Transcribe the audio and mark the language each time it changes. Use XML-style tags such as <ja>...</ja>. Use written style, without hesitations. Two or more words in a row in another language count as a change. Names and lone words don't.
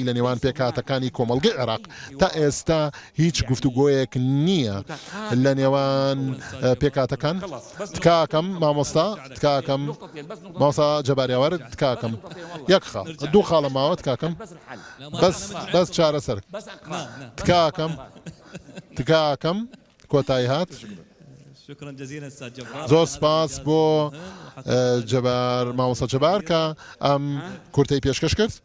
<ckb>لە نێوان پێکهاتەکانی کۆمەڵگەی عێراق تا ئێستا هیچ گفتوگۆیەک نییە لە نێوان پێکهاتەکان تکاکەم مامۆستا تکاکەم مامۆستا جەباریاوەر تکاکەم یەک خاڵ دوو خاڵە ماوە تکاکەم بەس چارەسەر تکاکەم کۆتایی هات</ckb> <ar>شكرا جزيلا استاذ جبار</ar> <ckb>زۆر سپاس بۆ مامۆستا جەبار کە ئەم کورتەی پێشکەش کرد</ckb>